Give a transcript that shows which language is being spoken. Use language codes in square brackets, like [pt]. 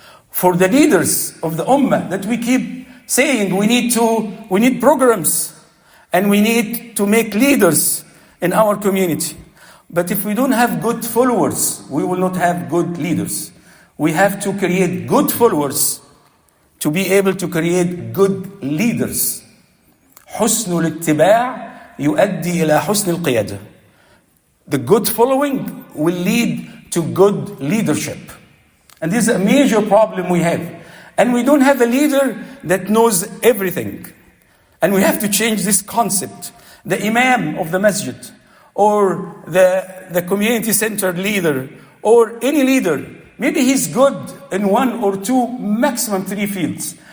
[en] For the leaders of the ummah that we keep saying we need programs and we need to make leaders in our community. But if we don't have good followers, we will not have good leaders. We have to create good followers to be able to create good leaders. [ar] حسن الاتباع يؤدي إلى حسن القيادة. [en] The good following will lead to good leadership. And this is a major problem we have. And we don't have a leader that knows everything. And we have to change this concept. The imam of the masjid, or the community center leader, or any leader, maybe he's good in 1 or 2, maximum 3 fields.